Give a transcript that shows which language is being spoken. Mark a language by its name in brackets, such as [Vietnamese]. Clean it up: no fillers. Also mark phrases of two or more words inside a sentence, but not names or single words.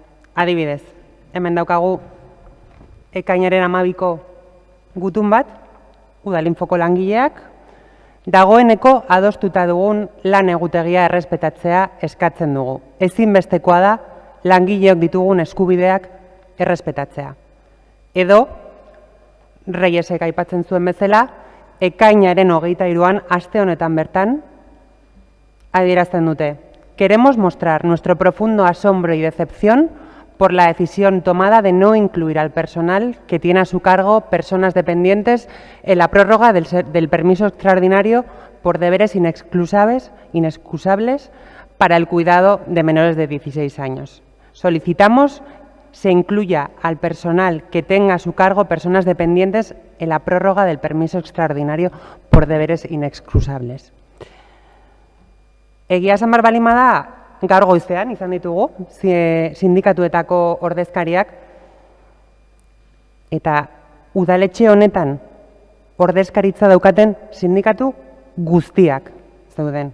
[Basque] Adibidez, hemen daukagu ekainaren 12ko gutun bat, Udalinfoko langileak, Dagoeneko adostuta dugun lan egutegia errespetatzea eskatzen dugu. Ezinbestekoa da langileok ditugun eskubideak errespetatzea. Edo, Reyesek aipatzen zuen bezala, ekainaren 23an aste honetan bertan, adierazten dute: [Spanish] queremos mostrar nuestro profundo asombro y decepción por la decisión tomada de no incluir al personal que tiene a su cargo personas dependientes en la prórroga del permiso extraordinario por deberes inexcusables para el cuidado de menores de 16 años. Solicitamos se incluya al personal que tenga a su cargo personas dependientes en la prórroga del permiso extraordinario por deberes inexcusables. [Basque] Egia esan behar baldin bada, gaur goizean izan ditugu sindikatuetako ordezkariak, eta udaletxe honetan ordezkaritza daukaten sindikatu guztiak zeuden.